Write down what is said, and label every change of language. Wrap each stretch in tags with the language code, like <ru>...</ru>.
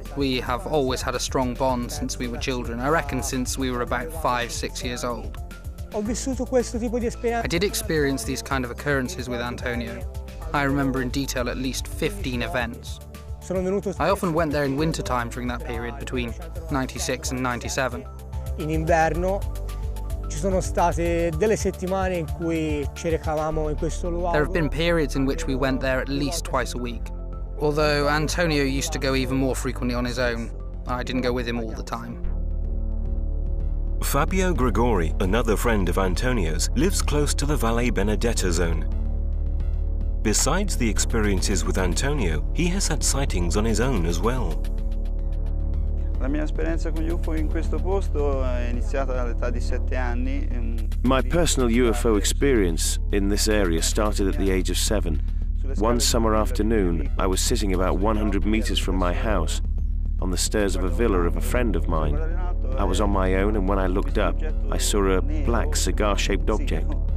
<en>We have always had a strong bond since we were children, I reckon since we were about 5-6 years old. I did experience these kind of occurrences with Antonio. I remember in detail at least 15 events. I often went there in winter time during that period, between 96 and 97.</en> <it>In inverno ci sono state delle settimane in cui ci recavamo in questo luogo.</it> <en>There have been periods in which we went there at least twice a week. Although Antonio used to go even more frequently on his own, I didn't go with him all the time. Fabio Gregori, another friend of Antonio's, lives close to the Valle Benedetta zone. Besides the experiences with Antonio, he has had sightings on his own as well.</en> <it>La mia esperienza con UFO in questo posto è iniziata all'età di 7 anni.</it> <en>My personal UFO experience in this area started at the age of 7. One summer afternoon, I was sitting about 100 meters from my house on the stairs of a villa of a friend of mine. I was on my own, and when I looked up, I saw a black cigar-shaped object.</en>